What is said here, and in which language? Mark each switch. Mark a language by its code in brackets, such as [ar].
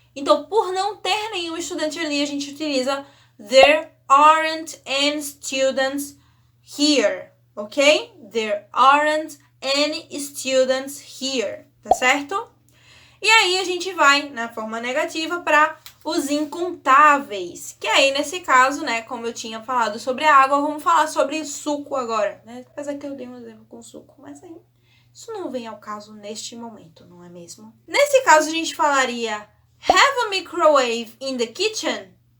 [pt] Então, por não ter nenhum estudante ali, a gente utiliza [en] there aren't any students here, [pt] ok? [en] There aren't any students here, [pt] tá certo? E aí a gente vai na forma negativa para os incontáveis, que aí nesse caso, né, como eu tinha falado sobre a água, vamos falar sobre suco agora, né? Apesar que eu dei um exemplo com suco, mas aí isso não vem ao caso neste momento, não é mesmo? Nesse caso a gente falaria [en] have a microwave in the kitchen?